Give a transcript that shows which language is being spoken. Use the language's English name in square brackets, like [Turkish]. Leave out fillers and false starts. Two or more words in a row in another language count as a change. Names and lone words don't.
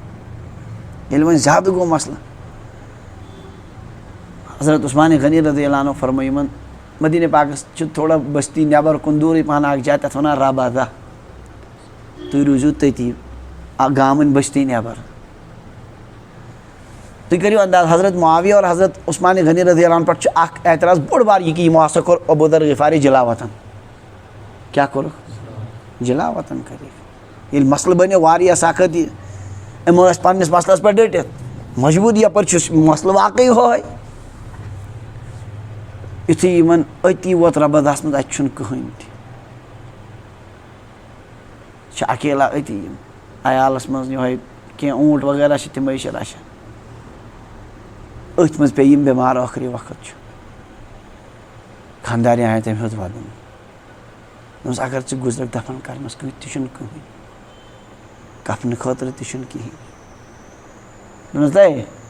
[Kashmiri] ییٚلہِ وۄنۍ زیادٕ گوٚو مسلہٕ حضرت عثمانِ غنی رضی اللہ عنہ فرمو یِمن مدیٖنہ پاکس چھُ تھوڑا بستی نٮ۪بر کُن دوٗرٕے پہن اکھ جاے تتھ ونان ربادا. تُہۍ روٗزِو تٔتی گامٕنۍ بستی نٮ۪بر. تُہۍ کٔرِو انداز حضرت معاویہ اور حضرت عثمانِ غنی رضی اللہ عنہ پٮ۪ٹھ چھُ اکھ اعتراض بوٚڑ بار یہِ کہِ یِمو ہسا کوٚر ابوٗ ذر غِفاری جلا وطن. کیٛاہ کوٚرُکھ جلا وطن کٔرِکھ. ییٚلہِ مسلہٕ بنیو واریاہ سخت یہِ یِمو ٲسۍ پننِس مسلس پٮ۪ٹھ ڈٔٹِتھ مجبوٗری یپٲرۍ چھُ مسلہٕ واقعی ہوے. یُتھُے یِمن أتی ووت ربدس منٛز اَتہِ چھُنہٕ کٕہٕنۍ تہِ چھِ اکیلا أتی یِم عیالس منٛز یِہوے کینٛہہ اوٗنٛٹ وغیرہ چھِ تِمے چھِ رچھان أتھۍ منٛز پیٚیہِ یِم بٮ۪مار ٲخری وقت چھُ خانٛدارنہِ آیہِ تٔمۍ ہیوٚت وَدُن دوٚپمَس اگر ژٕ گُزرَکھ دفن کرنَس کۭتۍ تہِ چھُنہٕ کٕہٕنۍ کفنہٕ خٲطرٕ تہِ چھُنہٕ کِہیٖنۍ دوٚپمَس ہے